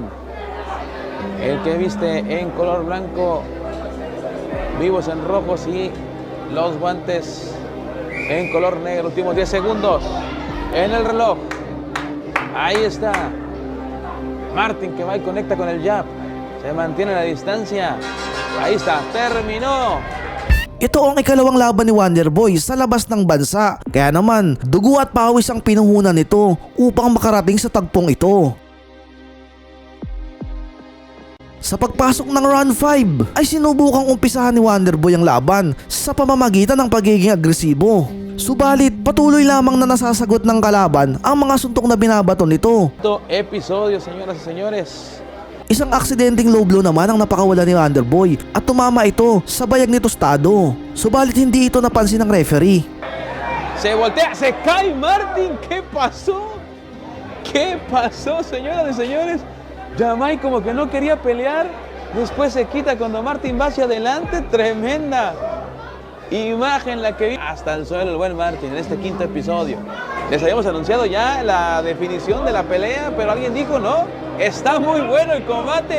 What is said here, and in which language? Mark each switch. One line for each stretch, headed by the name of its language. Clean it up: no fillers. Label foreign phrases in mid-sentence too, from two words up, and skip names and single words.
Spanish: El que viste en color blanco, vivos en rojos y los guantes en color negro. Últimos 10 segundos en el reloj. Ahí está Martín que va y conecta con el jab. Se mantiene a la distancia. Ahí está, terminó.
Filipino: Ito ang ikalawang laban ni Wonderboy sa labas ng bansa. Kaya naman, dugo at pawis ang pinuhunan nito upang makarating sa tagpong ito. Sa pagpasok ng round 5 ay sinubukang umpisahan ni Wonderboy ang laban sa pamamagitan ng pagiging agresibo. Subalit patuloy lamang na nasasagot ng kalaban ang mga suntok na binabato nito.
Spanish: Ito episodio, señoras y señores.
Filipino: Isang aksidenteng
English: low blow
Filipino: naman ang napakawala ni Wonderboy at tumama ito sa bayag ni Tostado. Subalit hindi ito napansin ng referee.
Spanish: Se voltea, se cae Martin. ¿Qué pasó? ¿Qué pasó, señoras y señores? Jamai como que no quería pelear. Después se quita cuando Martin va hacia adelante. Tremenda imagen la que vi. Hasta el suelo el buen Martin en este quinto episodio. Les habíamos anunciado ya la definición de la pelea, pero alguien dijo no, está muy bueno el combate.